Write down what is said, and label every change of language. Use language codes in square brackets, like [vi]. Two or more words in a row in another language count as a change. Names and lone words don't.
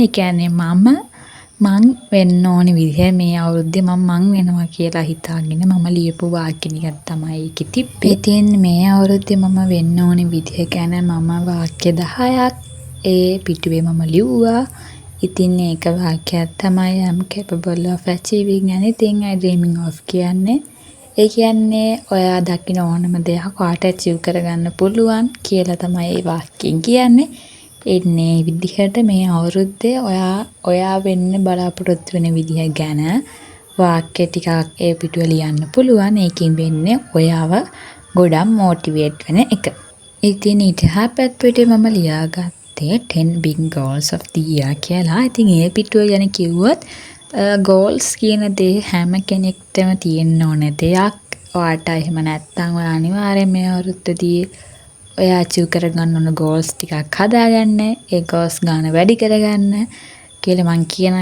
[si] ඒ කියන්නේ මං වෙන්න ඕන විදිහ මේ අවුරුද්දේ මං වෙනවා කියලා හිතාගෙන මම ලියපු වාක්‍ය ටිකක් තමයි ඒකේ තිබ්බේ. ඉතින් මේ අවුරුද්දේ මම වෙන්න ඕන විදිහ ගැන මම වාක්‍ය 10ක් ඒ පිටුවේ මම ලිව්වා. ඉතින් ඒක වාක්‍යයක් තමයි [en] I'm capable of achieving anything I dreaming of [si] කියන්නේ. ඒ කියන්නේ ඔයා දකින්න ඕනම දෙයක් ඔයාට achieve කරගන්න පුළුවන් කියලා තමයි ඒ වාක්‍යයෙන් කියන්නේ. එන්නේ විදිහට මේ අවුරුද්දේ ඔයා වෙන්න බලාපොරොත්තු වෙන විදිහ ගැන වාක්‍ය ටිකක් ඒ පිටුවේ ලියන්න පුළුවන්. ඒකෙන් වෙන්නේ ඔයාව ගොඩක් මොටිවේට් වෙන එක. ඉතින් ඊට හැපැත් මම ලියාගත්තේ [en] 10 big goals of the year [si] කියලා. ඉතින් ඒ පිටුව ගැන කිව්වොත් goals කියන දේ හැම කෙනෙක්ටම තියෙන්න ඕන දෙයක්. ඔයාට එහෙම නැත්නම් ඔයා අනිවාර්යයෙන් මේ අවුරුද්දේදී ඔයා achieve කරගන්න ඕන goals ටිකක් හදාගන්න. ඒ goals ගන්න වැඩි කරගන්න කියලා මං කියනවා.